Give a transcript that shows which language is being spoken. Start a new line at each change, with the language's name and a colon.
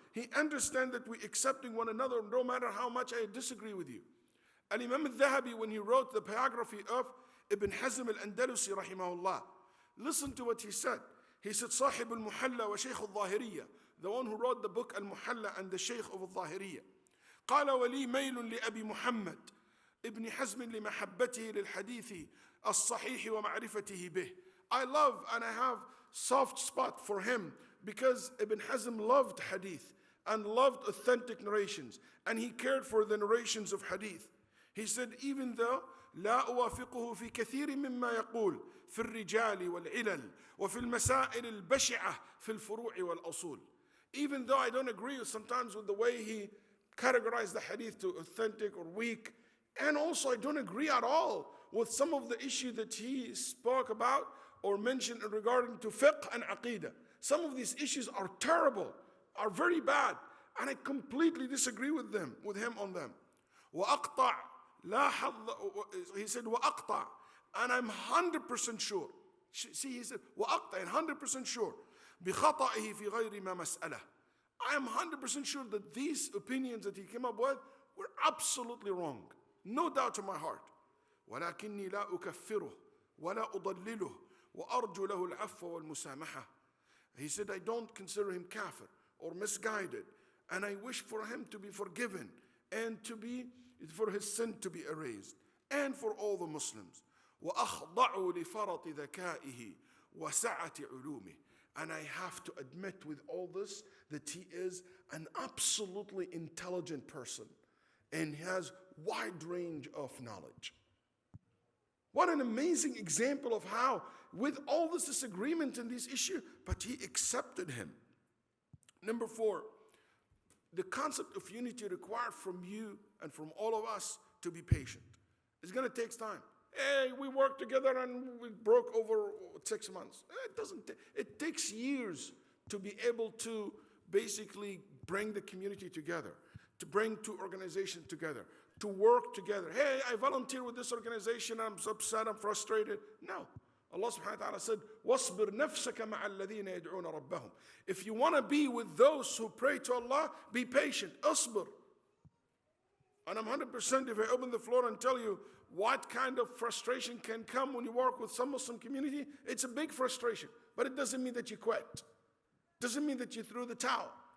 English: He understands that we're accepting one another no matter how much I disagree with you. And Imam al-Dhahabi, when he wrote the biography of Ibn Hazm al-Andalusi rahimahullah, listen to what he said. He said, Sahib al-Muhalla wa Shaykh al-Zahiriyya, the one who wrote the book al-Muhalla and the Shaykh of al-Zahiriyya.
Arabic: قال ولي ميل لأبي محمد ابن حزم لمحبته للحديث الصحيح ومعرفته به.
English: I love and I have soft spot for him because Ibn Hazm loved hadith and loved authentic narrations, and he cared for the narrations of hadith. He said, even though
Arabic: لا أوافقه في كثير مما يقول في الرجال والعلل وفي المسائل البشعة في الفروع والأصول.
English: Even though I don't agree sometimes with the way he categorized the hadith to authentic or weak, and also I don't agree at all with some of the issue that he spoke about or mentioned regarding to fiqh and aqidah. Some of these issues are terrible, are very bad, and I completely disagree with him on them.
Arabic: وأقطع لا حظ,
English: he said
Arabic: وأقطع,
English: and I'm 100% sure. See, he said
Arabic: وأقطع,
English: and 100% sure
Arabic: بخطئه في غير ما مسألة.
English: I am 100% sure that these opinions that he came up with were absolutely wrong. No doubt in my heart.
Arabic: ولكني لا أكفره ولا أضلله وأرجو له العفو والمسامحة.
English: He said, I don't consider him kafir or misguided, and I wish for him to be forgiven and for his sin to be erased, and for all the Muslims.
Arabic: وأخضع لفرط ذكائه وسعة علومه.
English: And I have to admit with all this that he is an absolutely intelligent person and has wide range of knowledge. What an amazing example of how, with all this disagreement in this issue, but he accepted him. Number 4, the concept of unity required from you and from all of us to be patient. It's going to take time. Hey, we worked together and we broke over 6 months. It takes years to be able to basically bring the community together, to bring two organizations together, to work together. Hey, I volunteer with this organization, I'm upset, I'm frustrated. No.
Arabic: Allah subhanahu wa ta'ala said, وَاصْبِرْ نَفْسَكَ مَعَ الَّذِينَ يَدْعُونَ رَبَّهُم.
English: If you want to be with those who pray to Allah, be patient.
Arabic: أصبر.
English: And I'm 100% if I open the floor and tell you what kind of frustration can come when you work with some Muslim community, it's a big frustration. But it doesn't mean that you quit. Doesn't mean that you threw the towel.